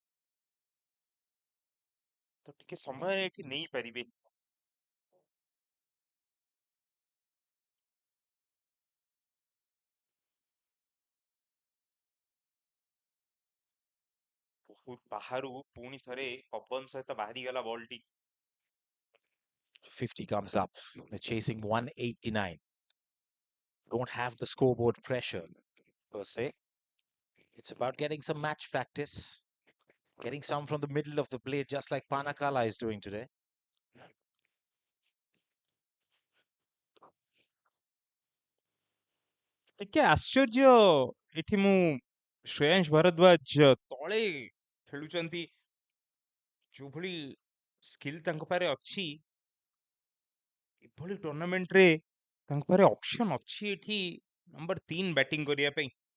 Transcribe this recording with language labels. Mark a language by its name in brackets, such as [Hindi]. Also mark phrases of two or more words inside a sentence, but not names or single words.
[Odia] ତ ଟିକେ ସମୟ ଏଠି ନେଇପାରିବେ ବହୁତ ବାହାରୁ ପୁଣି ଥରେ ପବନ ସହିତ ବାହାରିଗଲା ବଲ୍ ଟି [English] 50 comes up. They're chasing 189. Don't have the scoreboard pressure per se. It's about getting some match practice, getting some from the middle of the plate, just like Panakala is doing today. [Odia] ଟିକେ ଆଶ୍ଚର୍ଯ୍ୟ ଏଠି ମୁଁ ଶ୍ରେୟାଂଶ ଭାରଦ୍ୱାଜ ତଳେ ଖେଳୁଛନ୍ତି ଯୋଉଭଳି ସ୍କିଲ୍ ତାଙ୍କ ପାଖରେ ଅଛି ଏଭଳି ଟୁର୍ଣ୍ଣାମେଣ୍ଟରେ ତାଙ୍କ ପାଖରେ ଅପସନ ଅଛି ଏଠି ନମ୍ବର 3 ବ୍ୟାଟିଂ କରିବା ପାଇଁ